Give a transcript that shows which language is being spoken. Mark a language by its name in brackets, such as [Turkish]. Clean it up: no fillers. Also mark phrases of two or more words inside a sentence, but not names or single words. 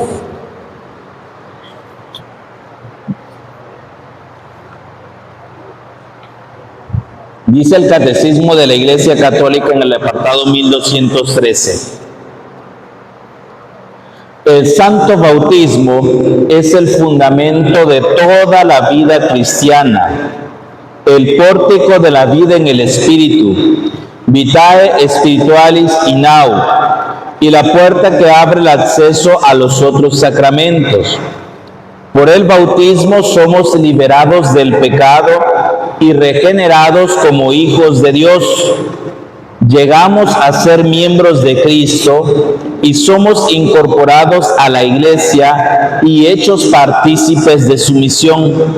[Spanish] Dice el Catecismo de la Iglesia Católica en el apartado 1213. El santo bautismo es el fundamento de toda la vida cristiana, el pórtico de la vida en el Espíritu, [Latin] vitae spiritualis in nau, [Spanish] y la puerta que abre el acceso a los otros sacramentos. Por el bautismo somos liberados del pecado y regenerados como hijos de Dios. Llegamos a ser miembros de Cristo y somos incorporados a la Iglesia y hechos partícipes de su misión.